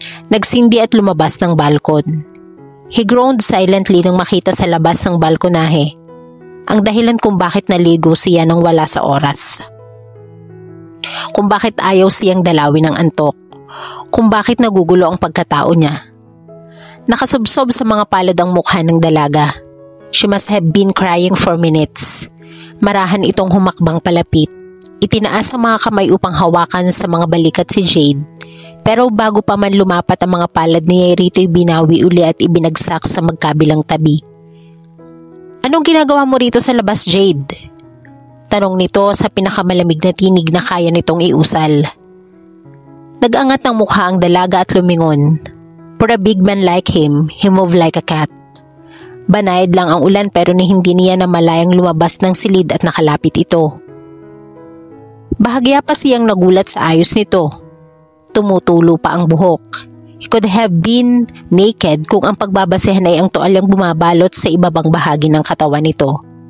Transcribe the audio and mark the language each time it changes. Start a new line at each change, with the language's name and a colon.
Filipino: Nagsindi at lumabas ng balkon.
English: He groaned silently
Filipino: nang makita sa labas ng balkonahe ang dahilan kung bakit naligo siya nang wala sa oras. Kung bakit ayaw siyang dalawin ng antok. Kung bakit nagugulo ang pagkatao niya. Nakasubsob sa mga palad ang mukha ng dalaga.
English: She must have been crying for minutes.
Filipino: Marahan itong humakbang palapit. Itinaas ang mga kamay upang hawakan sa mga balikat si Jade. Pero bago pa man lumapat ang mga palad niya, rito'y binawi uli at ibinagsak sa magkabilang tabi. Anong ginagawa mo rito sa labas, Jade? Tanong nito sa pinakamalamig na tinig na kaya nitong iusal. Nag-angat ng mukha ang dalaga at lumingon.
English: For a big man like him, he moved like a cat.
Filipino: Banayad lang ang ulan pero hindi niya namalayang lumabas ng silid at nakalapit ito. Bahagya pa siyang nagulat sa ayos nito. Tumutulo pa ang buhok.
English: He could have been naked
Filipino: kung ang pagbabasehan ay ang tuwalyang bumabalot sa ibabang bahagi ng katawan nito.